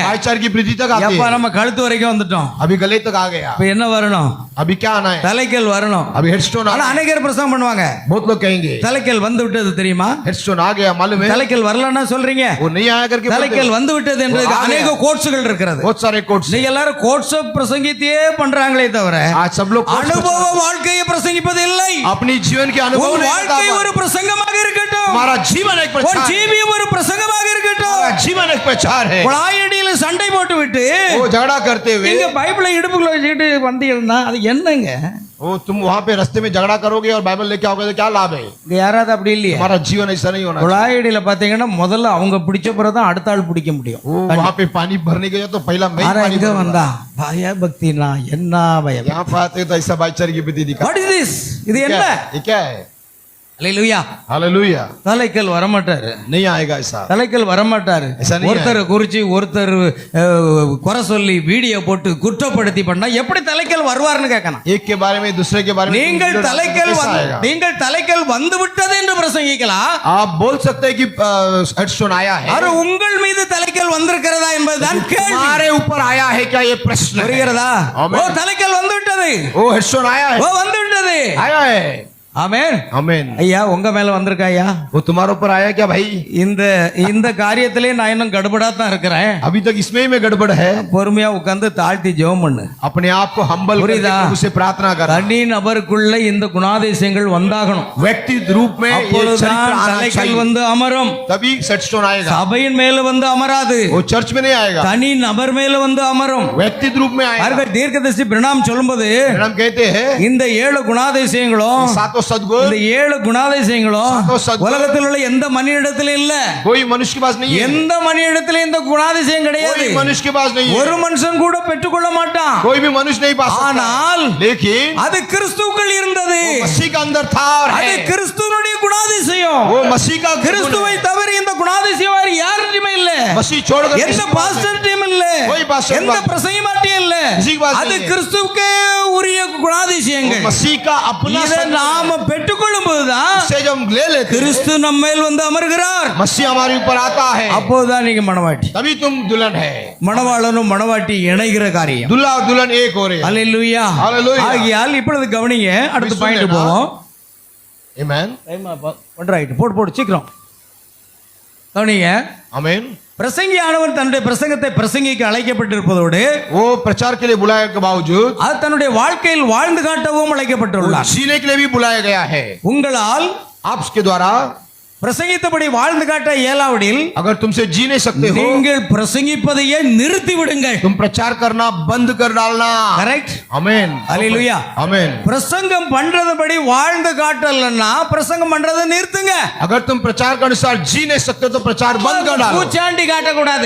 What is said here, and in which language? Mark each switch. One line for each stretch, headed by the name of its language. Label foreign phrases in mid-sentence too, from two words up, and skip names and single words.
Hindi: भाईचारे की प्रीति तक आते
Tamil: எப்ப
Hindi: हैं।
Tamil: நம்ம கழுத்து வரைக்கும் வந்துட்டோம்.
Hindi: अभी गले तक आ गया,
Tamil: இப்ப என்ன வரணும்?
Hindi: अभी क्या आना है?
Tamil: தலைக்கல் வரணும்.
Hindi: अभी हेडस्टोन
Tamil: ஆனா
Hindi: आना है।
Tamil: அநேகர் பிரசங்கம் பண்ணுவாங்க,
Hindi: बहुत लोग कहेंगे
Tamil: தலைக்கல் வந்து விட்டது தெரியுமா?
Hindi: हेडस्टोन आ गया, मालूम है?
Tamil: தலைக்கல் வரலன்னா சொல்றீங்க.
Hindi: वो नहीं आया करके बोलते
Tamil: தலைக்கல்
Hindi: हो।
Tamil: வந்து விட்டது என்று
Hindi: वो आ
Tamil: அநேக
Hindi: गया।
Tamil: கோட்ஸ்கள் இருக்கிறது.
Hindi: बहुत सारे कोट्स,
Tamil: நீங்க எல்லாரும் கோட்ஸ் பிரசங்கித்தையே பண்றாங்களே தவிர
Hindi: आज सब लोग quotes
Tamil: அனுபவ வாழ்க்கையை பிரசங்கிப்பது இல்லை.
Hindi: अपनी जीवन के अनुभव
Tamil: உன்
Hindi: नहीं
Tamil: வாழ்க்கை
Hindi: बताता।
Tamil: ஒரு பிரசங்கமாக இருக்கட்டும்.
Hindi: हमारा जीवन एक
Tamil: உன்
Hindi: प्रचार है।
Tamil: ஜீவியம் ஒரு பிரசங்கமாக இருக்கட்டும்.
Hindi: हमारा जीवन एक प्रचार है।
Tamil: குழாயடியில சண்டை போட்டு விட்டு
Hindi: वो झगड़ा करते हुए,
Tamil: நீங்க பைபிளை இடுப்புக்குள்ள வச்சுக்கிட்டு வந்தீங்கன்னா அது என்னங்க?
Hindi: वो तुम वहां पे रास्ते में झगड़ा करोगे और बाइबल लेके आओगे तो क्या लाभ है?
Tamil: இங்க யாராவது அப்படி இல்லையா?
Hindi: हमारा जीवन ऐसा नहीं होना चाहिए।
Tamil: குழாயடியில பாத்தீங்கன்னா முதல்ல அவங்க பிடிச்ச பிறகுதான் அடுத்த ஆள் பிடிக்க முடியும்.
Hindi: वो वहां पे पानी भरने के लिए तो पहला मैं ही
Tamil: ஆனா
Hindi: पानी
Tamil: இங்க
Hindi: भरूंगा।
Tamil: வந்தா பய பக்தினா என்ன பயம்?
Hindi: यहाँ पर आते तो ऐसा भाईचारे की प्रीति दिखा।
English: What is this?
Tamil: இது என்ன?
Hindi: ये क्या है?
Tamil: அல்லேலூயா.
Hindi: हालेलुया।
Tamil: தலைக்கல் வரமாட்டாரு.
Hindi: नहीं आएगा ऐसा।
Tamil: தலைக்கல் வரமாட்டாரு.
Hindi: ऐसा नहीं
Tamil: ஒருத்தர் குறிச்சு ஒருத்தர் குறை சொல்லி வீடியோ போட்டு குற்றப்படுத்தி பண்ணா எப்படி தலைக்கல் வருவார்னு கேட்கணும்.
Hindi: एक के बारे में दूसरे के बारे में
Tamil: நீங்கள்
Hindi: तुम
Tamil: தலைக்கல்
Hindi: कैसा आएगा?
Tamil: நீங்கள் தலைக்கல் வந்து விட்டது என்று பிரசங்கிக்கலாம்.
Hindi: आप बोल सकते हैं कि हेडस्टोन आया है,
Tamil: அது உங்கள் மீது தலைக்கல் வந்திருக்கிறதா என்பதுதான் கேள்வி.
Hindi: हमारे ऊपर आया है क्या, ये प्रश्न है।
Tamil: புரிகிறதா? ஆமென். ஓ தலைக்கல் வந்து விட்டது.
Hindi: वो हेडस्टोन आया है,
Tamil: ஓ வந்து விட்டது.
Hindi: आया है।
Tamil: ஆமென்.
Hindi: आमेन।
Tamil: ஐயா உங்க மேல வந்திருக்கா ஐயா?
Hindi: वो तुम्हारे ऊपर आया क्या भाई?
Tamil: இந்த காரியத்திலே நான் இன்னும் கடுபடா தான் இருக்கிறேன்.
Hindi: अभी तक इसमें ही में गड़बड़ है।
Tamil: பொறுமையா உட்கார்ந்து தாழ்த்தி ஜெபம் பண்ணு.
Hindi: अपने आप को हम्बल करके
Tamil: புரியுதா?
Hindi: प्रभु से प्रार्थना कर।
Tamil: தனி நபருக்குள்ள இந்த குணாதிசயங்கள் வந்தாகணும்.
Hindi: व्यक्तिगत रूप में ये
Tamil: அப்பொழுதுதான்
Hindi: चरित्र आना
Tamil: தலைக்கல்
Hindi: चाहिए,
Tamil: வந்து அமரும்.
Hindi: तभी हेडस्टोन आएगा।
Tamil: சபையின் மேல வந்து அமராது,
Hindi: वो चर्च में नहीं आएगा,
Tamil: தனி நபர் மேல வந்து அமரும்.
Hindi: व्यक्तिगत रूप में आएगा।
Tamil: பாருங்க, தீர்க்கதரிசி பிரணாம் சொல்லும்போது
Hindi: हम कहते हैं
Tamil: இந்த 7 குணாதிசயங்களும்
Hindi: सातों सद्गुण
Tamil: இந்த 7 குணாதிசயங்களும் சத்குணம் உலகத்தில் உள்ள எந்த மனிதனிடத்திலும் இல்ல.
Hindi: कोई मनुष्य के पास नहीं है,
Tamil: எந்த மனிதனிடத்திலும் இந்த குணாதிசயம் கிடையாது.
Hindi: कोई मनुष्य के पास नहीं है,
Tamil: ஒரு மனுஷன் கூட பெற்றுக்கொள்ள மாட்டான்.
Hindi: कोई भी मनुष्य नहीं पा सकता।
Tamil: ஆனால்
Hindi: लेकिन
Tamil: அது கிறிஸ்துவுக்குள் இருந்தது.
Hindi: वो मसीह का अंदर था और
Tamil: அது
Hindi: है।
Tamil: கிறிஸ்துவனுடைய குணாதிசயம்.
Hindi: वो मसीह का गुण
Tamil: கிறிஸ்துவை
Hindi: है।
Tamil: தவிர இந்த குணாதிசயம் வேற யாருமே இல்ல.
Hindi: मसीह छोड़कर
Tamil: எந்த
Hindi: किसी के पास नहीं।
Tamil: பாஸ்டர்ட்டையும் இல்ல,
Hindi: कोई पास्टर
Tamil: எந்த
Hindi: पास-
Tamil: பிரசங்கிமாட்டையும் இல்ல.
Hindi: किसी के पास
Tamil: அது
Hindi: नहीं है।
Tamil: கிறிஸ்துவுக்கே உரிய குணாதிசயங்கள்.
Hindi: वो मसीह का अपना
Tamil: இதை
Hindi: सद्गुण है।
Tamil: நாம பெற்றுக்கொள்ளும் போதுதான்
Hindi: इससे जब हम ले लेते हैं,
Tamil: கிறிஸ்து நம்ம மேல் வந்து அமர்கிறார்.
Hindi: मसीह हमारे ऊपर आता है,
Tamil: அப்போதுதான் நீங்க மணவாட்டி.
Hindi: तभी तुम दुल्हन है।
Tamil: மணவாளனும் மணவாட்டி இணைகிற காரியம்.
Hindi: दुल्हा और दुल्हन एक हो रहे हैं।
Tamil: அல்லேலூயா.
English: Hallelujah.
Tamil: ஆகையால் இப்பொழுது கவனிங்க, அடுத்த விசுவாசம் பாயிண்ட் வேணா? போவோம்.
English: Amen.
Tamil: ஒன்றாயிட்டு போடு சீக்கிரம் கவனிங்க.
English: Amen.
Tamil: பிரசங்கியானவர் தன்னுடைய பிரசங்கத்தை பிரசங்கிக்க அழைக்கப்பட்டிருப்பதோடு
Hindi: वो प्रचार के लिए बुलाए के बावजूद
Tamil: அது தன்னுடைய வாழ்க்கையில் வாழ்ந்து காட்டவும்
Hindi: वो
Tamil: அழைக்கப்பட்டுள்ளார்.
Hindi: जीने के लिए भी बुलाया गया है।
Tamil: உங்களால்
Hindi: आपके द्वारा
Tamil: பிரசங்கித்தபடி வாழ்ந்து காட்ட இயலாவிடில்
Hindi: अगर तुमसे जी नहीं सकते हो,
Tamil: நீங்கள் பிரசங்கிப்பதையே நிறுத்தி விடுங்கள்.
Hindi: तुम प्रचार करना बंद कर डालना.
Tamil: கரெக்ட்.
Hindi: आमेन.
Tamil: அல்லேலூயா.
Hindi: आमेन.
Tamil: பிரசங்கம் பண்றதுபடி வாழ்ந்து காட்டலன்னா பிரசங்கம் பண்றதை நிறுத்துங்க.
Hindi: अगर तुम प्रचार के अनुसार जी नहीं सकते तो प्रचार बंद कर डालो.
Tamil: பூச்சாண்டி காட்ட கூடாது.